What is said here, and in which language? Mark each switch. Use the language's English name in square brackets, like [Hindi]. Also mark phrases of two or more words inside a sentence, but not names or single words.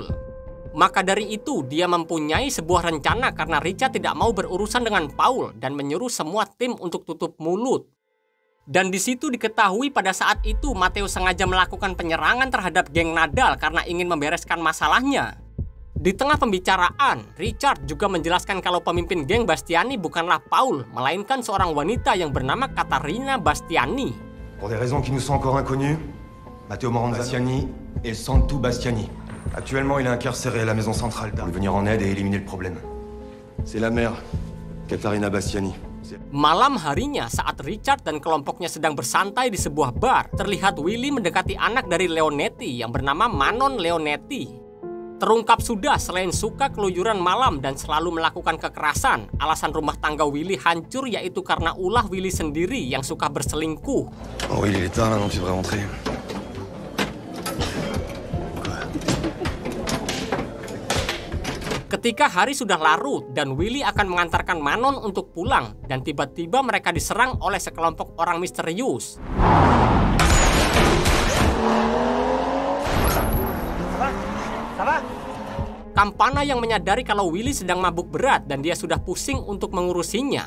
[Indonesian] Maka dari itu dia mempunyai sebuah rencana karena Richard tidak mau berurusan dengan Paul dan menyuruh semua tim untuk tutup mulut. Dan di situ diketahui pada saat itu Matteo sengaja melakukan penyerangan terhadap geng Nadal karena ingin membereskan masalahnya. Di tengah pembicaraan, Richard juga menjelaskan kalau pemimpin geng Bastiani bukanlah Paul, melainkan seorang wanita yang bernama Caterina Bastiani. [French] Pour des raisons qui nous sont encore inconnues, Matteo Bastiani et Santu Bastiani. Actuellement, il est incarcéré à la maison centrale. Pour lui venir en aide et éliminer le problème. C'est la mère, Caterina Bastiani. [Indonesian] Malam harinya saat Richard dan kelompoknya sedang bersantai di sebuah bar, terlihat Willy mendekati anak dari Leonetti yang bernama Manon Leonetti. Terungkap sudah selain suka keluyuran malam dan selalu melakukan kekerasan, alasan rumah tangga Willy hancur yaitu karena ulah Willy sendiri yang suka berselingkuh. [French] Oh, il est tard, maintenant tu devrais rentrer. [Indonesian] Ketika hari sudah larut dan Willy akan mengantarkan Manon untuk pulang dan tiba-tiba mereka diserang oleh sekelompok orang misterius. Campana yang menyadari kalau Willy sedang mabuk berat dan dia sudah pusing untuk mengurusinya.